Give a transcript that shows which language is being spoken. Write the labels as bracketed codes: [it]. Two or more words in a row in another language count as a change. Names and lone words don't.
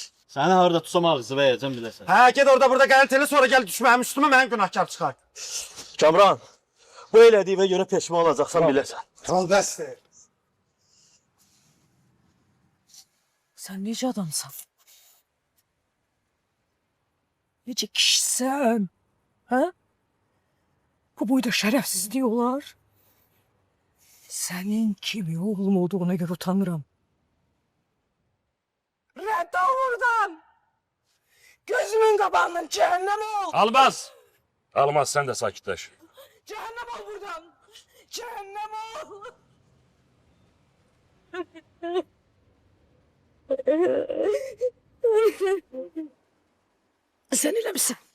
[az] Səni harda tutsam ağzı verəcəm biləsən. Hə, get orada burada qələt elə, sonra gəl düşməyim üstümə, mənim günahkar çıxar. Kamran, bu elədiyimə görə peşman olacaqsan biləsən. Tamam, bəsdir. Sen nece adamsan? Nece kişisən? Ha? [tr] Bu boyda şerefsiz diyorlar. Senin kimi oğlum olduğuna göre utanırım. [az] Rədd ol buradan! Gözümün qabağından cəhənnəm ol! [tr] Almaz! Almaz, sen de sakitleş. [az] Cəhənnəm ol buradan! Cəhənnəm ol! Sen eləmişsən.